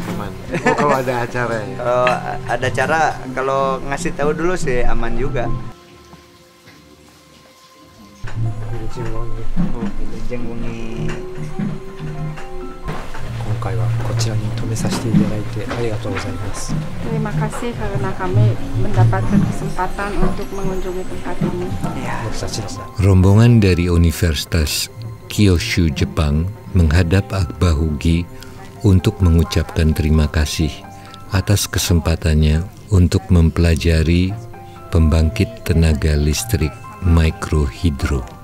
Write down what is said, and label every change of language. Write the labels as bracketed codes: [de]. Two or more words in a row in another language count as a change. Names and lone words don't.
[id] Aman. Oh, kalau ada acara ya. Kalau ada acara, kalau ngasih tahu dulu sih aman juga. [su] Wilujeng Wengi. [ja] 今回はこちらに泊めさせていただいてありがとうございます。 [id] Terima kasih karena kami mendapatkan kesempatan untuk mengunjungi tempat ini. Rombongan dari Universitas Kyushu Jepang menghadap Akbahugi untuk mengucapkan terima kasih atas kesempatannya untuk mempelajari pembangkit tenaga listrik mikrohidro.